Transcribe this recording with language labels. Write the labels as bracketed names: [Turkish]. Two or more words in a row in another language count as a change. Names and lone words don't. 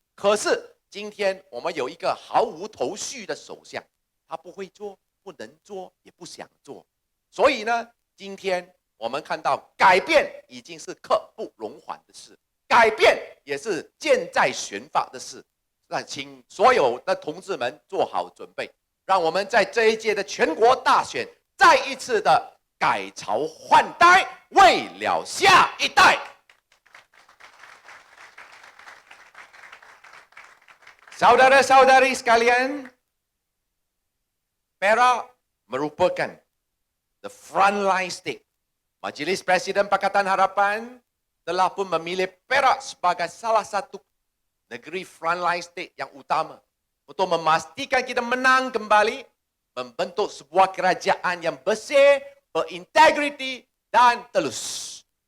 [Chinese] 可是今天我们有一个毫无头绪的首相，他不会做，不能做，也不想做，所以呢，今天我们看到改变已经是刻不容缓的事，改变也是箭在弦法的事。那请所有的同志们做好准备，让我们在这一届的全国大选再一次的改朝换代，为了下一代。 [Malay] Saudara-saudari sekalian, Perak merupakan [English] the frontline state. [Malay] Majlis Presiden Pakatan Harapan telah pun memilih Perak sebagai salah satu negeri [English] frontline state [Malay] yang utama untuk memastikan kita menang kembali, membentuk sebuah kerajaan yang bersih, berintegriti dan telus.